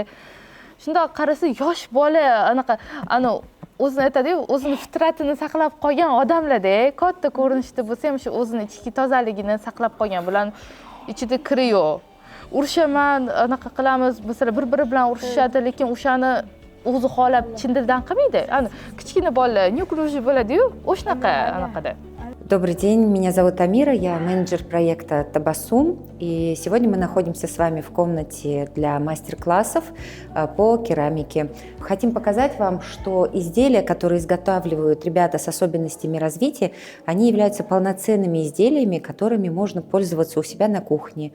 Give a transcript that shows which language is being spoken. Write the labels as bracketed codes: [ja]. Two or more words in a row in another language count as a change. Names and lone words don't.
[uz] Shundoq qarasa yosh bola anaqa o'zini aytadi-yu, o'zini fitratini saqlab qolgan odamlar-da, katta ko'rinishda bo'lsa ham shu o'zini ichki tozaligini saqlab qolgan. Bularning ichida kiri yo'q. urishaman, anaqa qilamiz, masalan, bir-biri bilan urishishadi, lekin o'shani o'zi xohlab chin dildan qilmaydi. Ana kichkina bolalar, nyukluji bo'ladi-yu, o'shanaqa anaqada. [ru] Добрый день, меня зовут Амира, я менеджер проекта Табасум, и сегодня мы находимся с вами в комнате для мастер-классов по керамике. Хотим показать вам, что изделия, которые изготавливают ребята с особенностями развития, они являются полноценными изделиями, которыми можно пользоваться у себя на кухне.